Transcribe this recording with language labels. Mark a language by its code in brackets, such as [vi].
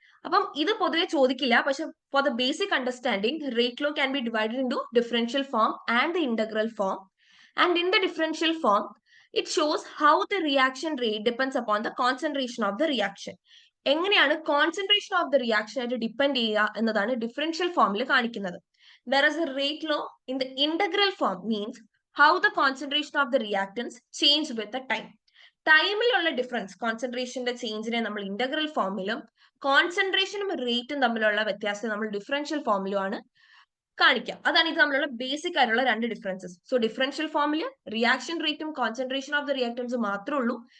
[ml] അപ്പം ഇത് പൊതുവെ ചോദിക്കില്ല, പക്ഷെ [en] For the basic understanding rate law can be divided into differential form and the integral form. And in the differential form it shows how the reaction rate depends upon the concentration of the reaction. [ml] എങ്ങനെയാണ് concentration of the reaction ആയിട്ട് depend ചെയ്യുക എന്നതാണ് differential ഫോമിൽ കാണിക്കുന്നത്. [en] Whereas a rate law in the integral form means how the concentration of the reactants change with the time. [ml] ടൈമിലുള്ള difference കോൺസെൻട്രേഷന്റെ ചേഞ്ചിനെ നമ്മൾ integral ഫോമിലും കോൺസെൻട്രേഷനും റേറ്റും തമ്മിലുള്ള വ്യത്യാസം നമ്മൾ ഡിഫറൻഷ്യൽ ഫോമിലുമാണ് കാണിക്കുക. അതാണ് ഇത് തമ്മിലുള്ള ബേസിക് ആയിട്ടുള്ള രണ്ട് ഡിഫറൻസസ്. സോ ഡിഫറൻഷ്യൽ ഫോമിൽ റിയാക്ഷൻ റേറ്റും കോൺസെൻട്രേഷൻ ഓഫ് ദ റിയാക്ടൻസ് മാത്രമേ ഉള്ളൂ.